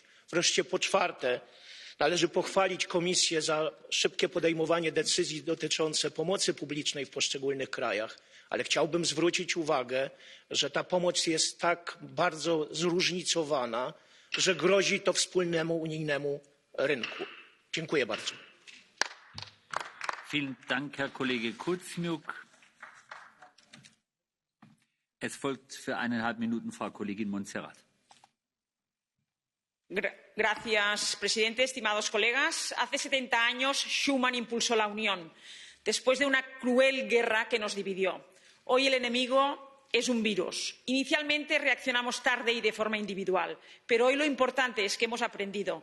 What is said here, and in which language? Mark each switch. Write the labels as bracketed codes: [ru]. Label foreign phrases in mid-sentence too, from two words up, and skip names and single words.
[pl] Wreszcie po czwarte, należy pochwalić Komisję za szybkie podejmowanie decyzji dotyczące pomocy publicznej w poszczególnych krajach, ale chciałbym zwrócić uwagę, że ta pomoc jest tak bardzo zróżnicowana, że grozi to wspólnemu unijnemu rynku. Dziękuję bardzo. [de] Vielen Dank, Herr Kollege Kuzmiuk. Es folgt für 1,5 Minuten Frau Kollegin Montserrat. [es] Señor presidente, estimados colegas, hace 70 años Schuman impulsó la Unión, después de una cruel guerra que nos dividió. Hoy el enemigo es un virus. Inicialmente reaccionamos tarde y de forma individual, pero hoy lo importante es que hemos aprendido.